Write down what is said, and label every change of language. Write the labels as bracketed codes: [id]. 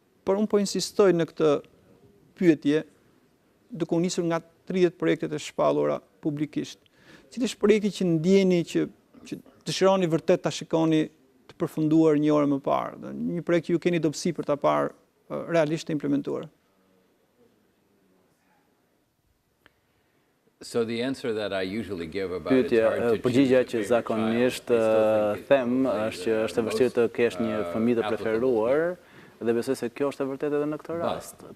[sq] Por unë po insistoj në këtë pyetje duke u nisur nga 30 projektet e shpallura publikisht. Cili është projekti që ndjeni që dëshironi vërtet ta shikoni të përfunduar një orë më parë? Një projekt që ju keni dobësi për ta parë realisht të implementuar. [en] So the answer that I usually give about it's hard to [sq] përgjigja që zakonisht them është që është e vështirë të kesh një fëmijë të preferuar dhe besoj se kjo është e vërtetë edhe në këtë rast.